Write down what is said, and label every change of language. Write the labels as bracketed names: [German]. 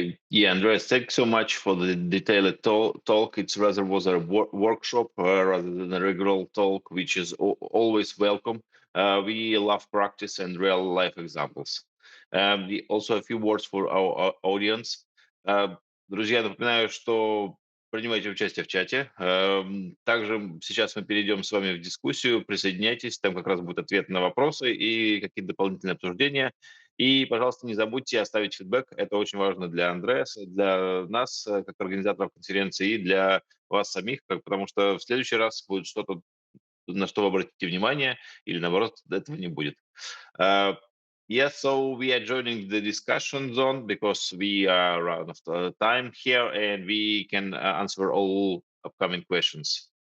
[English] Yeah, Andreas, thanks so much for the detailed talk. It's rather was a workshop rather than a regular talk, which is always welcome. We love practice and real life examples. Also, a few words for our audience. [Russian] Друзья, напоминаю, что принимайте участие в чате. Также сейчас мы перейдем с вами в дискуссию. Присоединяйтесь, там как раз будут ответы на вопросы и какие-то дополнительные обсуждения. И, пожалуйста, не забудьте оставить фидбэк. Это очень важно для Андреаса, для нас, как организаторов конференции, и для вас самих, потому что в следующий раз будет что-то, на что вы обратите внимание, или, наоборот, этого не будет. [English] Yes, so we are joining the discussion zone because we are out of time here and we can answer all upcoming questions.